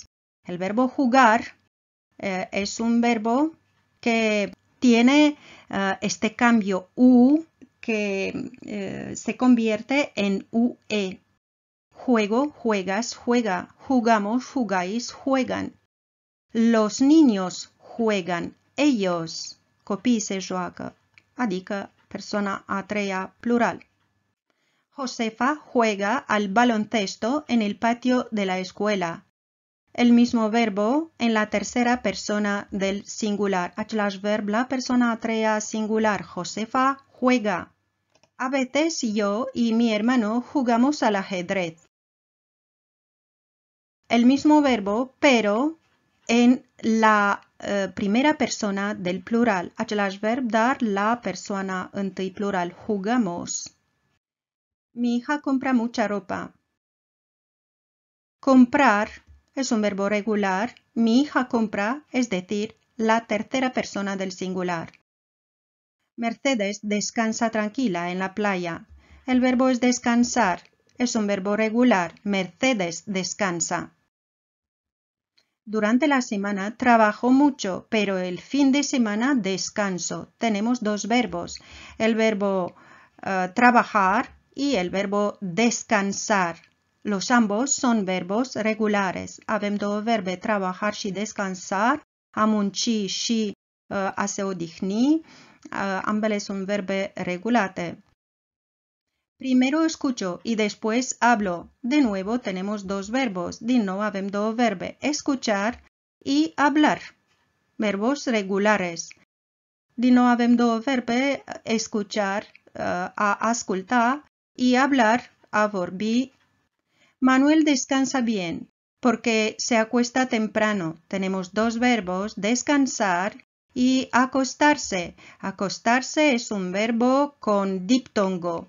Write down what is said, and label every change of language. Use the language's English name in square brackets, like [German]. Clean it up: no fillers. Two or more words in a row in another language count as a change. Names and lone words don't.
[Spanish] El verbo jugar es un verbo que tiene este cambio U que se convierte en UE. Juego, juegas, juega. Jugamos, jugáis, juegan. Los niños juegan. Ellos. [Romanian] Copiii se joacă. Adică persoana a treia plural. [Spanish] Josefa juega al baloncesto en el patio de la escuela. El mismo verbo en la tercera persona del singular. [Romanian] Același verb la persoana a treia singular. [Spanish] Josefa juega. A veces yo y mi hermano jugamos al ajedrez. El mismo verbo, pero en la primera persona del plural. [Romanian] Același verb, dar la persoana întâi plural. [Spanish] Jugamos. Mi hija compra mucha ropa. Comprar es un verbo regular. Mi hija compra, es decir, la tercera persona del singular. Mercedes descansa tranquila en la playa. El verbo es descansar. Es un verbo regular. Mercedes descansa. Durante la semana trabajo mucho, pero el fin de semana descanso. Tenemos dos verbos. El verbo trabajar y el verbo descansar. Los ambos son verbos regulares. [Romanian] Avem două verbe, trabajar și descansar, a munci și a se odihni. Ambele son verbe regulate. [Spanish] Primero escucho y después hablo. De nuevo tenemos dos verbos. [Romanian] Din nou avem două verbe, [Spanish] escuchar y hablar. Verbos regulares. [Romanian] Din nou avem două verbe, escuchar, a asculta, [Spanish] y hablar, [Romanian] a vorbi. [Spanish] Manuel descansa bien porque se acuesta temprano. Tenemos dos verbos, descansar y acostarse. Acostarse es un verbo con diptongo.